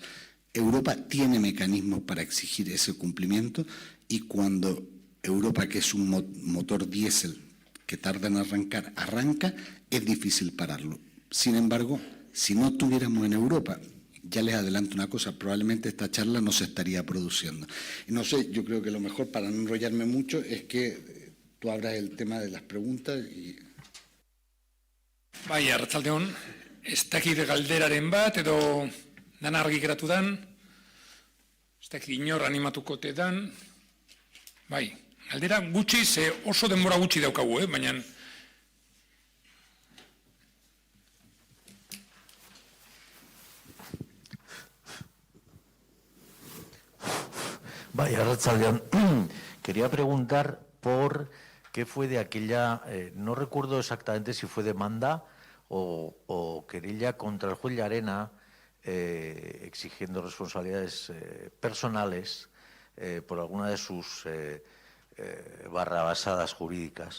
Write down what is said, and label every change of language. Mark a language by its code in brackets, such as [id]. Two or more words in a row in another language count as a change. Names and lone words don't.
[es] Europa tiene mecanismos para exigir ese cumplimiento y cuando Europa, que es un motor diésel que tarda en arrancar, arranca, es difícil pararlo. Sin embargo, si no estuviéramos en Europa, ya les adelanto una cosa, probablemente esta charla no se estaría produciendo. Y no sé, yo creo que lo mejor para no enrollarme mucho es que tú abras el tema de las preguntas. [eu] Bai, arratsaldeon, ez dakit galderaren bat edo dana argi geratu dan, ez dakit inor animatuko te dan, bai, galdera gutxi, ze oso denbora gutxi daukagu, baina... [es] Vaya, arratsaldeon. Quería preguntar por qué fue de aquella, no recuerdo exactamente si fue demanda o querella contra el juez Llarena exigiendo responsabilidades personales por alguna de sus barrabasadas jurídicas.